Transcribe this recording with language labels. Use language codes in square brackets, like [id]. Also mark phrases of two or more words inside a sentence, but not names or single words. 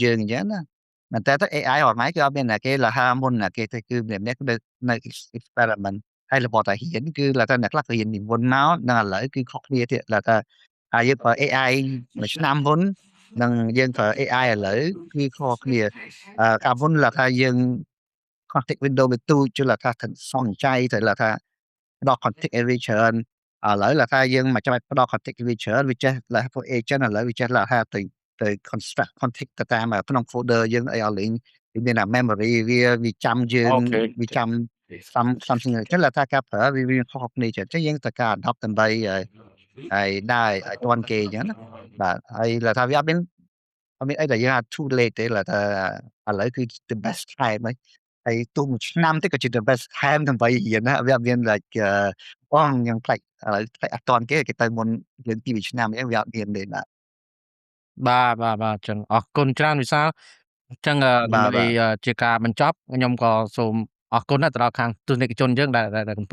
[km] យើងអញ្ចឹងណាតែទៅ AI អត់ម៉េចគឺអត់មានអ្នកគេលះមុនអ្នកគេទៅគឺម្នាក់នៅ experiment ហើយរបបតាហ៊ានគឺថាអ្នកខ្លះរៀនពីមុនមកដល់ឥឡូវគឺខុសគ្នាទៀតថាយើងប្រើ AI មួយឆ្នាំមុន នឹងយើងប្រើ AI ឥឡូវគឺខុសគ្នាកាលមុនថាយើង [en] context window [km] វាទូចថាសំចៃទៅថាផ្ដល់ context ឲ្យវាច្រើនឥឡូវថាយើងមកចាំ ផ្ដល់ context ឲ្យវាច្រើនវាចេះពួក agent ឥឡូវវាចេះថាទៅ construct context ទៅតាមក្នុង folder យើងអីឲ្យលេងវាមាន memory វាចាំយើងវាចាំ something ចឹងថាការប្រើវាខុសគ្នាចឹងយើងត្រូវការ adopt ដើម្បីហើយដែរឲ្យទាន់គេអញ្ចឹងណាបាទហើយថាវាអត់មានអីដែលយើងថា [en] too late [km] ទេថាឥឡូវគឺ [en] the best time [km] ហើយទោះមួយឆ្នាំទេក៏ជា [en] the best time [km] ដើម្បីរៀនណាវាអត់មាន like បងខ្ញុំផ្លេចឥឡូវផ្លេចអត់ទាន់គេទៅមុនយើង2ឆ្នាំអញ្ចឹងវាអត់មានទេ បាទចឹងអរគុណច្រើនវិសាលអញ្ចឹងដើម្បីជាការបញ្ចប់ខ្ញុំក៏សូមអរគុណទៅដល់ខាងទស្សនិកជនយើងដែលកំពុ